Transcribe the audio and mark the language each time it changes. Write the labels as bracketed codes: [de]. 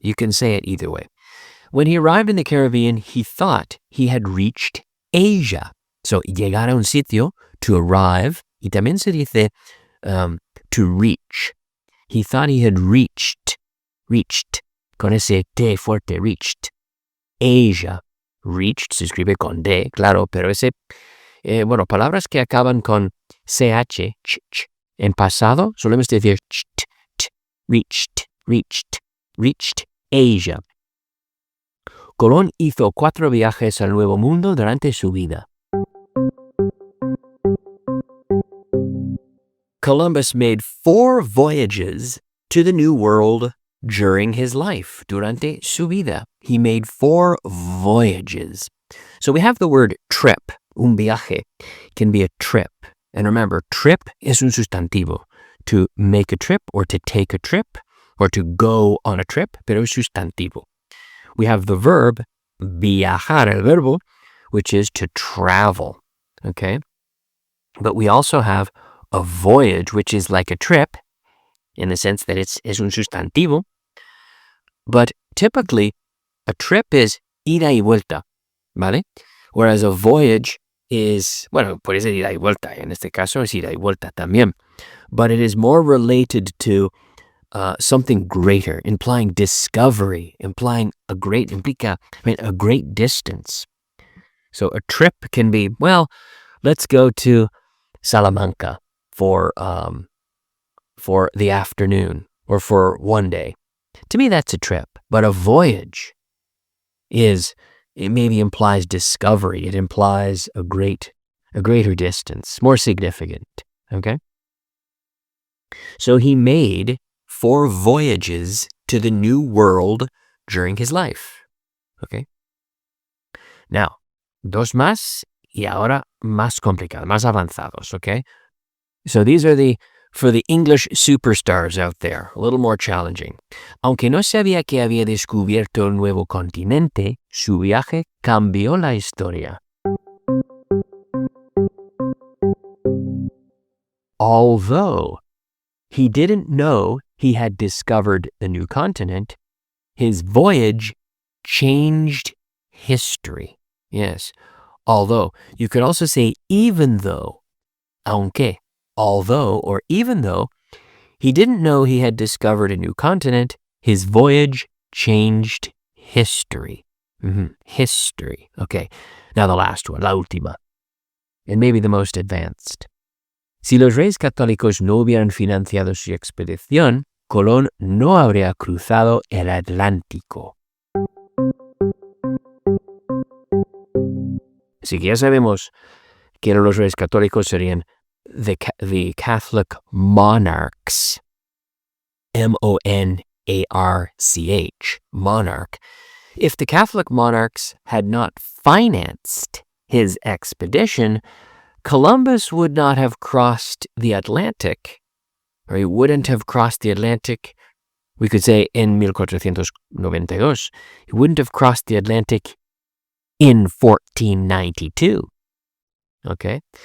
[en] You can say it either way. When he arrived in the Caribbean, he thought he had reached Asia. [es] So, llegar a un sitio, [en] to arrive, [es] y también se dice [en] to reach. He thought he had reached, [es] con ese T fuerte, [en] reached Asia. [es] Reached se escribe con D, claro, pero palabras que acaban con CH, en pasado, solemos decir [en] reached Asia. [es] Colón hizo 4 viajes al Nuevo Mundo durante su vida. [en] Columbus made 4 voyages to the New World during his life, [es] durante su vida. [en] He made 4 voyages. So we have the word trip, [es] un viaje, [en] can be a trip. And remember, trip [es] es un sustantivo. [en] To make a trip or to take a trip or to go on a trip, [es] pero es sustantivo. [en] we have the verb viajar, [es] el verbo, [en] which is to travel, okay? But we also have a voyage, which is like a trip, in the sense that [es] es un sustantivo. [en] But typically, a trip is [es] ida y vuelta, ¿vale? [en] Whereas a voyage is, [es] bueno, puede ser ida y vuelta. En este caso es ida y vuelta también. [en] But it is more related to something greater, implying discovery, [es] implica [en] a great distance. So a trip can be, well, let's go to Salamanca for the afternoon or for one day. To me, that's a trip. But a voyage it maybe implies discovery. It implies a greater distance, more significant. Okay? So he made 4 voyages to the New World during his life. Okay? [es] Now, 2 más y ahora más complicados, más avanzados, okay? [en] So these are for the English superstars out there, a little more challenging. [es] Aunque no sabía que había descubierto un nuevo continente, su viaje cambió la historia. [en] Although he didn't know he had discovered the new continent, his voyage changed history. Yes, although. You could also say even though, [es] aunque, [en] although or even though he didn't know he had discovered a new continent, his voyage changed history. History. Okay, now the last one, [es] la última, [en] and maybe the most advanced. [es] Si los reyes católicos no hubieran financiado su expedición, Colón no habría cruzado el Atlántico. Así que ya sabemos que los reyes católicos serían [en] the Catholic monarchs, [es] M-O-N-A-R-C-H, monarch. [en] If the Catholic monarchs had not financed his expedition, Columbus would not have crossed the Atlantic, or he wouldn't have crossed the Atlantic, we could say [es] en 1492. [en] He wouldn't have crossed the Atlantic in 1492. Okay?